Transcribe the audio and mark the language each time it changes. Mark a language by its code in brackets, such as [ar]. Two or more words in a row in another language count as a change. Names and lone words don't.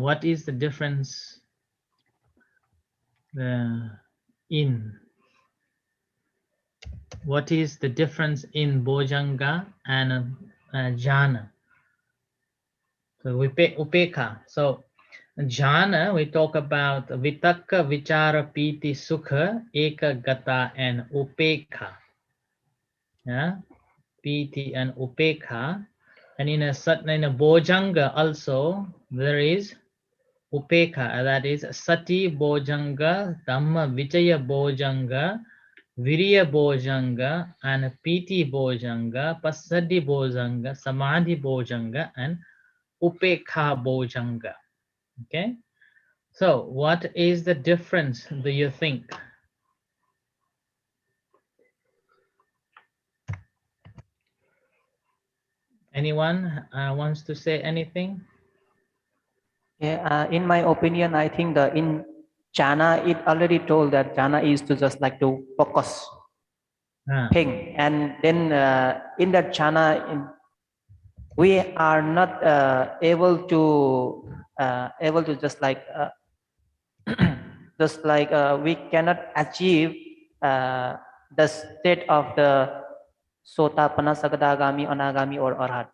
[en] What is the difference in? What is the difference in bojjhanga and jhana? [pi] So upekkha. So jhana, [en] we talk about [pi] vitakka, vichara, piti, sukha, ekagata, [en] and upekkha. Yeah, piti and upekkha. And in a bojjhanga also there is upekkha, that is [pi] sati bojjhanga, dhamma vichaya bojjhanga, virya bojjhanga, and piti bojjhanga, pasadi bojjhanga, samadhi bojjhanga, and upekkha bojjhanga. [en] Okay, so what is the difference, do you think? Anyone wants to say anything? Yeah, in my opinion, I think in jhana, it already told that jhana is to just like to focus thing, and then in that jhana, we are not able to just like we cannot achieve the state of the Sotapanna, Sagadagami, Anagami, or Arhat.